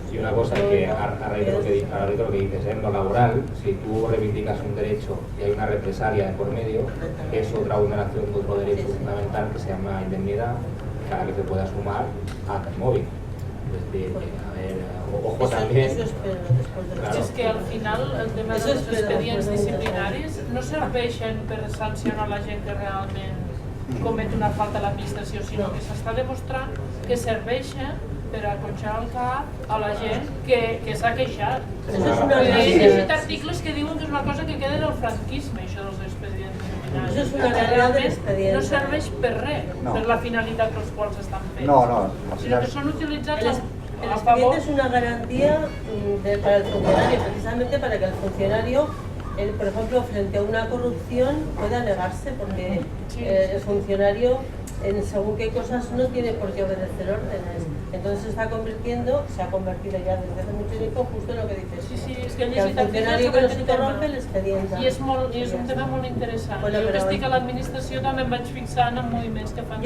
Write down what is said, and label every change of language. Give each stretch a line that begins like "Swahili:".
Spanish: Y una cosa que a raíz de lo que dices, en lo laboral, si tú reivindicas un derecho y hay una represalia de por medio, es otra vulneración de otro derecho fundamental que se llama indemnidad, para que se pueda sumar a móvil. Es decir, a ver, ojo también... Eso espero después de Claro.
Catalan: És que al final el tema dels expedients disciplinaris no serveixen per sancionar la gent que realment comet una falta a l'administració, sinó que s'està demostrant que serveixen per acotxar el cap a la gent que s'ha queixat. He llegit articles que diuen que és una cosa que queda en el franquisme, això dels expedients disciplinaris. Això és una realment expedient. No serveix per res, per la finalitat pels quals estan fets. No. Sinó que són utilitzats
Spanish: el expediente es una garantía para el funcionario, precisamente para que el funcionario, por ejemplo, frente a una corrupción, pueda negarse, porque el funcionario en según qué cosas no tiene por qué obedecer órdenes. Entonces se ha convertido ya desde hace mucho tiempo justo en lo que dices.
Catalan: Sí, és que
Spanish: el funcionario que no se corrompe l'expediente.
Catalan: I és un tema molt interessant. Jo que estic a l'administració també em vaig fixant en moviments que fan...